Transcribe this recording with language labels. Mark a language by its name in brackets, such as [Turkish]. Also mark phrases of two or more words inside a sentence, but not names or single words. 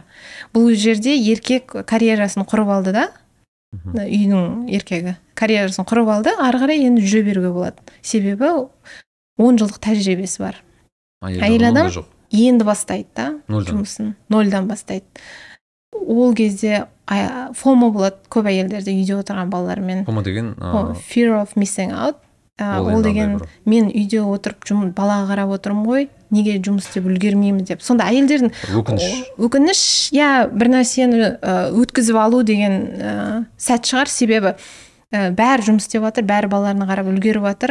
[Kazakh] Бұл жерде еркек карьерасын құрып алды да, үйдің еркегі карьерасын құрып алды, ары қарай енді жүре беруге болады. Себебі 10 жылдық тәжірибесі бар. Әйел адам енді бастайды да, жұмысын нольдан бастайды. Ол кезде фомо болады көп әйелдерде үйде отырған балалармен. Фомо деген [English] fear of missing out. [Kazakh] Ол деген мен үйде отырып балаға қарап отырмын ғой, неге жұмыс істеп үлгермеймін деп. Сонда әйелдердің өкініш, бір нәрсені өткізіп алу деген сәт шығар. Себебі бәрі жұмыс істеп жатыр, бәрі балаларына қарап үлгеріп жатыр.